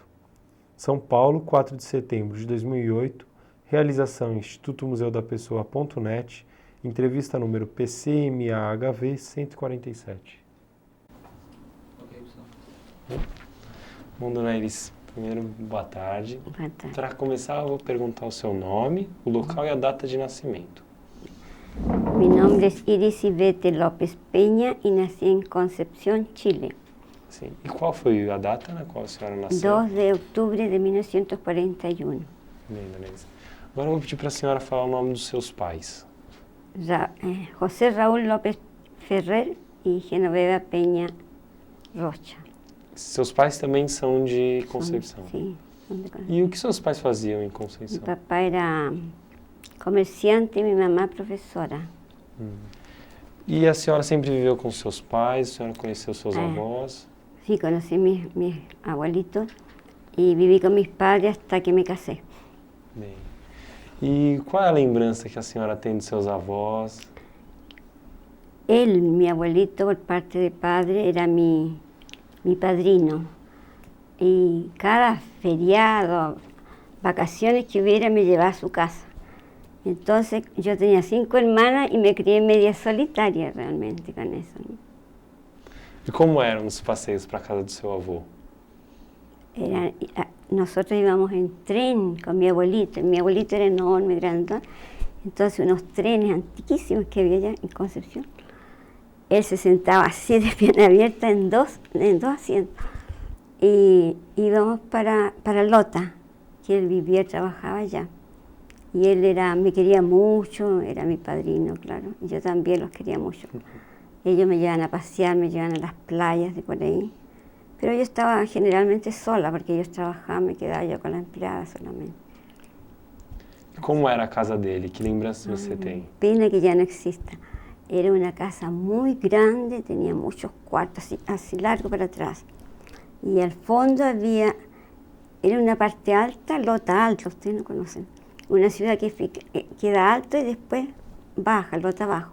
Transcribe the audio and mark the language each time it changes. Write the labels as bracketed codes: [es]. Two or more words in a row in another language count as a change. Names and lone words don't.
[pt] São Paulo, 4 de setembro de 2008, realização Instituto Museu da Pessoa.net, entrevista número PCMAHV 147. Ok, pessoal. Bom, dona Iris, primeiro, boa tarde. Boa tarde. Para começar, eu vou perguntar o seu nome, o local e a data de nascimento. [es] Mi nombre es Iris Ivete López Peña y nací en Concepción, Chile. [pt] Sim. E qual foi a data na qual a senhora nasceu? [es] 2 de octubre de 1941. [pt] Bem, dona Iris. Agora eu vou pedir para a senhora falar o nome dos seus pais. [es] José Raúl López Ferrer y Genoveva Peña Rocha. [pt] Seus pais também são de Conceição? [es] Sí, son de Concepción. [pt] E o que seus pais faziam em [es] Mi [pt] Conceição? [es] papá era comerciante y mi mamá profesora. [pt] E a senhora sempre viveu com seus pais? A senhora conheceu seus É. avós? [es] Sí, conocí mis abuelitos y viví con mis padres hasta que me casé. [pt] Bem. E qual é a lembrança que a senhora tem dos seus avós? [es] Él, mi abuelito, por parte de padre, era mi padrino. Y cada feriado, vacaciones que hubiera, me llevaba a su casa. Entonces yo tenía 5 hermanas y me crié media solitaria realmente con eso, ¿no? [pt] E como eram os passeios para a casa do seu avô? [es] Nosotros íbamos en tren con mi abuelito. Mi abuelito era enorme, grande. Entonces unos trenes antiquísimos que había allá en Concepción. Él se sentaba así de pierna abierta en dos asientos. Y íbamos para Lota, que él vivía y trabajaba allá. Y él me quería mucho, era mi padrino, claro. Y yo también los quería mucho. Ellos me llevan a pasear, me llevan a las playas de por ahí. Pero yo estaba generalmente sola, porque ellos trabajaban, me quedaba yo con la empleada solamente. [pt] Como era a casa dele? Que lembranças você tem? [es] Pena que ya no exista. Era una casa muy grande, tenía muchos cuartos, así largo para atrás. Y al fondo era una parte alta, Lota Alto, ustedes no conocen. Una ciudad que queda alto y después baja, Lota abajo.